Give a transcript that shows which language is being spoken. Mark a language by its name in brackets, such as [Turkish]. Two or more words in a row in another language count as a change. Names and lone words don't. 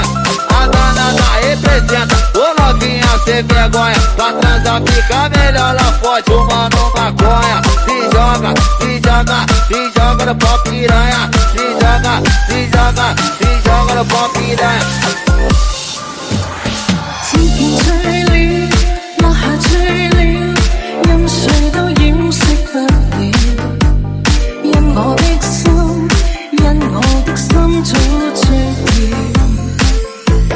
[Portuguese] A danada representa, ô novinha sem vergonha, pra transar fica melhor lá forte, o mano maconha. Se joga, se joga, se joga no pau piranha. Se joga, se joga, se joga no pau piranha. [Chinese] 自然醉了，落下醉了，任誰都掩飾不了。因我的心，因我的心早醉了。